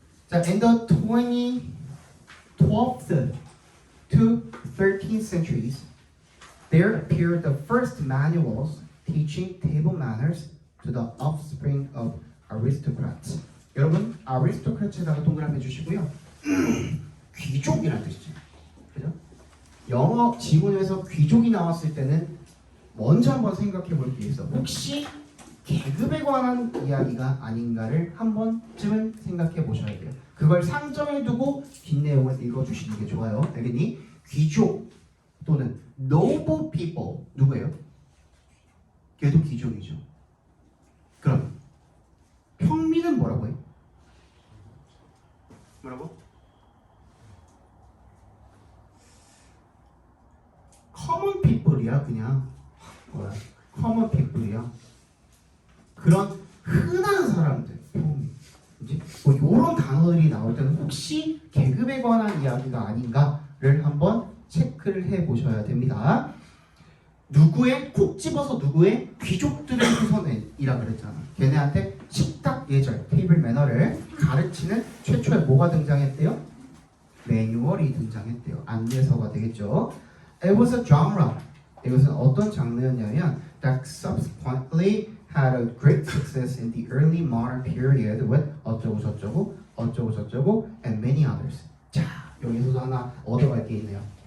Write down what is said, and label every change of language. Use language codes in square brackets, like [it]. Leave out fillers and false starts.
[en] 자, in the 12th to 13th centuries, there appeared the first manuals teaching table manners to the offspring of aristocrats. [ko] 여러분, aristocrats에다가 동그라미 해주시고요. 귀족이라는 뜻이죠. 그죠? 영어 지문에서 귀족이 나왔을 때는 먼저 한번 생각해 볼 게 있어. 혹시 계급에 관한 이야기가 아닌가를 한 번쯤은 생각해 보셔야 돼요. 그걸 상정해 두고 뒷내용을 읽어주시는 게 좋아요. 알겠니? 귀족 또는 noble people 누구예요? 걔도 귀족이죠. 그럼 평민은 뭐라고 해? 뭐라고? common people이야. 그냥 뭐야? common people이야. 그런 흔한 사람들 평민. 이제 뭐 이런 단어들이 나올 때는 혹시 계급에 관한 이야기가 아닌가를 한번 체크를 해 보셔야 됩니다. 누구의 콕 집어서 누구의 귀족들의 후손이라 그랬잖아. 걔네한테 식탁 예절, 테이블 매너를 가르치는 최초에 뭐가 등장했대요? 매뉴얼이 등장했대요. 안내서가 되겠죠. [en] It was a genre. [ko] 이것은 어떤 장르였냐면 [en] that subsequently had a great success in the early modern period with [ko] 어쩌고 저쩌고 어쩌고 저쩌고 [en] and many others. [ko] 자, 여기서도 하나 얻어갈 게 있네요.